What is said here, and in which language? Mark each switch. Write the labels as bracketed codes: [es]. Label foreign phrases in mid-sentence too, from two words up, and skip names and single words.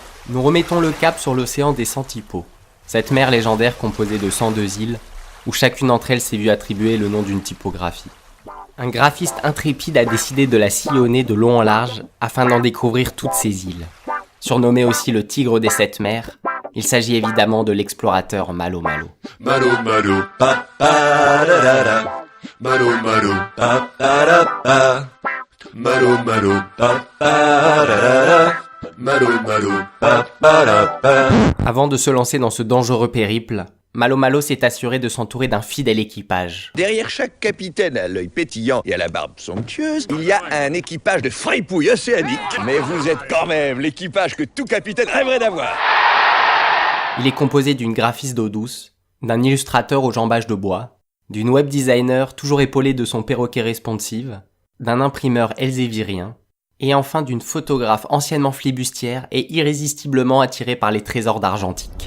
[fr] Nous remettons le cap sur l'océan des Centipodes, cette mer légendaire composée de 102 îles, où chacune d'entre elles s'est vue attribuer le nom d'une typographie. Un graphiste intrépide a décidé de la sillonner de long en large afin d'en découvrir toutes ces îles. Surnommé aussi le tigre des 7 mers, il s'agit évidemment de l'explorateur Malo Malo. Malo Malo, pa pa da da da. Malo Malo, pa pa da pa. Malo Malo, pa pa da da da. Malo Malo, pa pa da pa. Avant de se lancer dans ce dangereux périple, Malo Malo s'est assuré de s'entourer d'un fidèle équipage. Derrière chaque capitaine à l'œil pétillant et à la barbe somptueuse, il y a un équipage de fripouilles océaniques. Mais vous êtes quand même l'équipage que tout capitaine rêverait d'avoir. Il est composé d'une graphiste d'eau douce, d'un illustrateur aux jambages de bois, d'une web designer toujours épaulée de son perroquet responsive, d'un imprimeur elzévirien, et enfin d'une photographe anciennement flibustière et irrésistiblement attirée par les trésors d'Argentique.